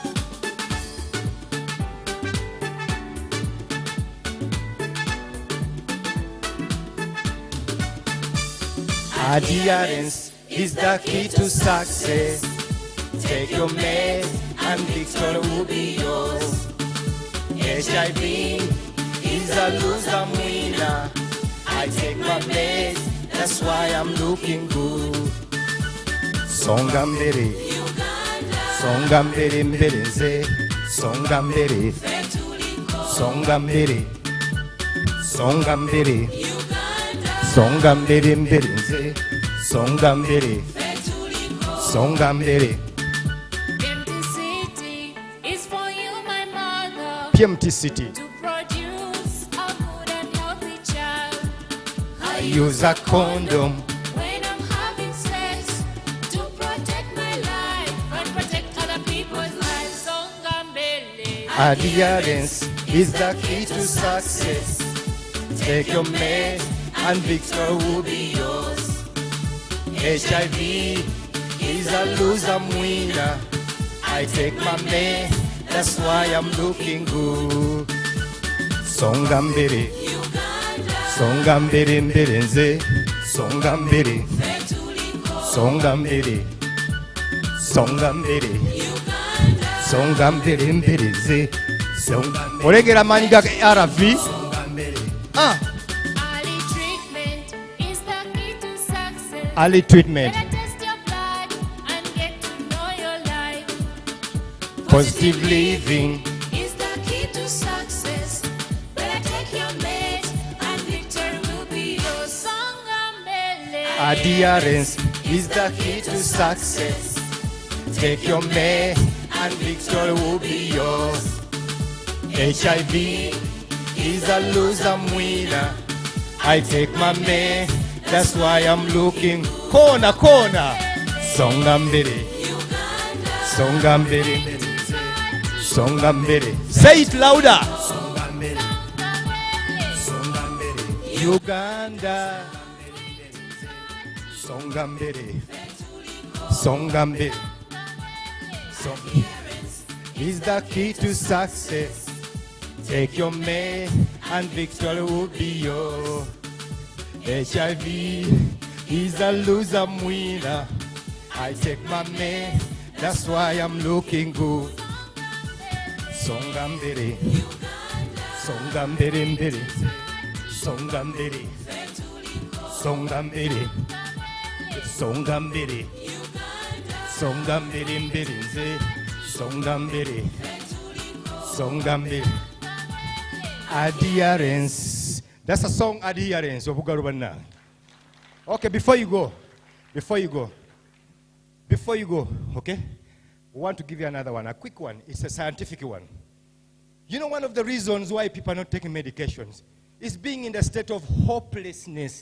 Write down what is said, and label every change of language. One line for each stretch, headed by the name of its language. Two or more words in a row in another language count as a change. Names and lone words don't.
English: Adherence is the key to success. Take your meds and victory will be yours. HIV is a loser winner. I take my meds, that's why I'm looking good.
Swahili: Songa mbere, songa mbere mbere nze, songa mbere, songa mbere, songa mbere, songa mbere mbere nze, songa mbere, songa mbere.
English: PMT City. To produce a good and healthy child. I use a condom When I'm having sex, to protect my life and protect other people's lives.
Swahili: Songambele.
English: Adherence is the key to success. Take your meds and victory will be yours. HIV is a loser winner. I take my meds, that's why I'm looking good.
Swahili: Songa mbere, songa mbere mbere nze, songa mbere, songa mbere, songa mbere, songa mbere mbere nze, songa mbere.
Ganda: Olegera manyi ga RV? Ah.
English: Early treatment is the key to success. Early treatment. Better test your blood and get to know your life. Positive living. Is the key to success. Better take your meds and victory will be yours.
Swahili: Songambele.
English: Adherence is the key to success. Take your meds and victory will be yours. HIV is a loser winner. I take my meds, that's why I'm looking corner.
Swahili: Songa mbere, songa mbere, songa mbere.
English: Say it louder. Uganda.
Swahili: Songa mbere, songa mbere.
English: Is the key to success. Take your meds and victory will be yours. HIV is a loser winner. I take my meds, that's why I'm looking good.
Swahili: Songa mbere, songa mbere mbere, songa mbere, songa mbere, songa mbere, songa mbere mbere nze, songa mbere, songa mbere.
English: Adherence. That's a song, Adherence. Okay, before you go, okay? We want to give you another one, a quick one. It's a scientific one. You know, one of the reasons why people are not taking medications is being in the state of hopelessness.